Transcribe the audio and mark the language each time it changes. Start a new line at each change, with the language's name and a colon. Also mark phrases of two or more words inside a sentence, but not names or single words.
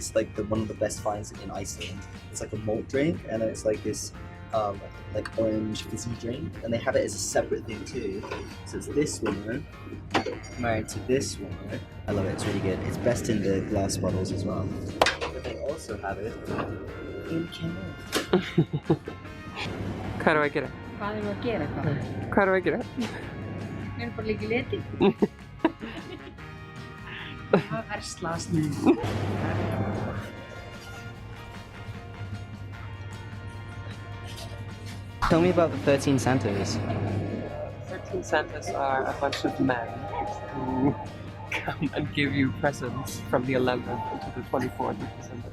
English: It's like one of the best finds in Iceland. It's like a malt drink, and then it's like this like orange fizzy drink, and they have it as a separate thing too. So it's this one married to this one. I love it, it's really good. It's best in the glass bottles as well. But they also have it in cans. Hvað do I get it?
Icelandic: Hvað erum við að gera hvað?
English: Hvað do I get it?
Icelandic: Við erum bara að leika í leti. Það verslast nú.
English: Tell me about the 13 Santas. 13 Santas are a bunch of men who come and give you presents from the 11th until the 24th of December.